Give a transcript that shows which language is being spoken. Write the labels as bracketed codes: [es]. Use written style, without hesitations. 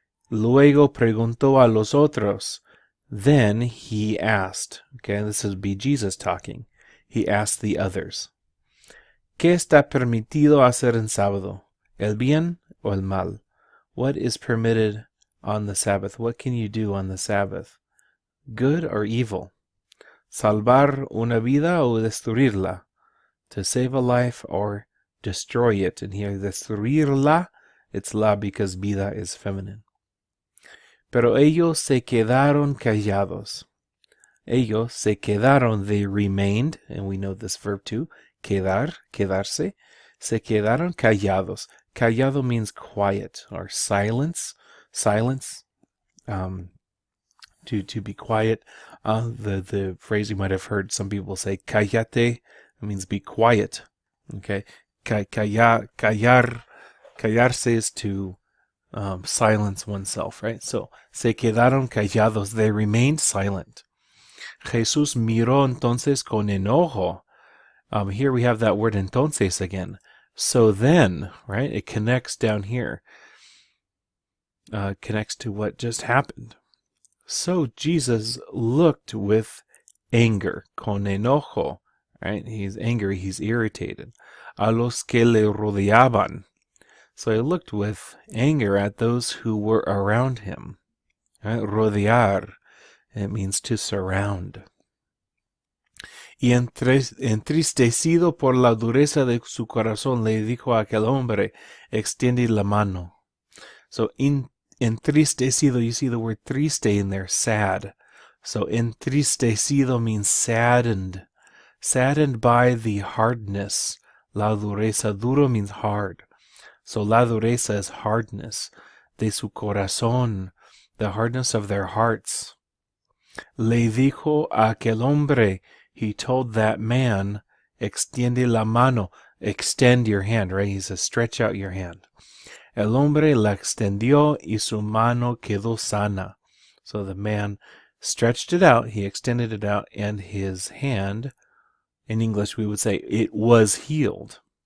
[es] Luego preguntó a los otros. [en] Then he asked, okay, this would be Jesus talking. He asked the others, [es] ¿Qué está permitido hacer en sábado? ¿El bien o el mal? [en] What is permitted on the Sabbath? What can you do on the Sabbath? Good or evil? Salvar una vida o destruirla? To save a life or destroy it. And here, destruirla, it's la because vida is feminine. [es] Pero ellos se quedaron callados. Ellos se quedaron, [en] they remained, and we know this verb too, quedar, quedarse. [es] Se quedaron callados. [en] Callado means quiet or silence. Silence. to be quiet. The phrase you might have heard some people say, cállate, it means be quiet. Okay, callarse is to silence oneself, right? So, [es] se quedaron callados, [en] they remained silent. [es] Jesús miró entonces con enojo. [en] Here we have that word entonces again. So then, right? It connects down here. Connects to what just happened. So Jesus looked with anger, [es] con enojo, [en] right? He's angry, he's irritated. [es] A los que le rodeaban. [en] So he looked with anger at those who were around him. Right? Rodear, it means to surround. [es] Y entristecido por la dureza de su corazón, le dijo a aquel hombre, extiende la mano. [en] So entristecido, you see the word triste in there, sad. So entristecido means saddened. Saddened by the hardness. La dureza, duro means hard. So la dureza is hardness. [es] De su corazón, [en] the hardness of their hearts. [es] Le dijo a aquel hombre, [en] he told that man, [es] extiende la mano, [en] extend your hand, right? He says, stretch out your hand. [es] El hombre la extendió y su mano quedó sana. [en] So the man stretched it out, he extended it out, and his hand, in English we would say, it was healed.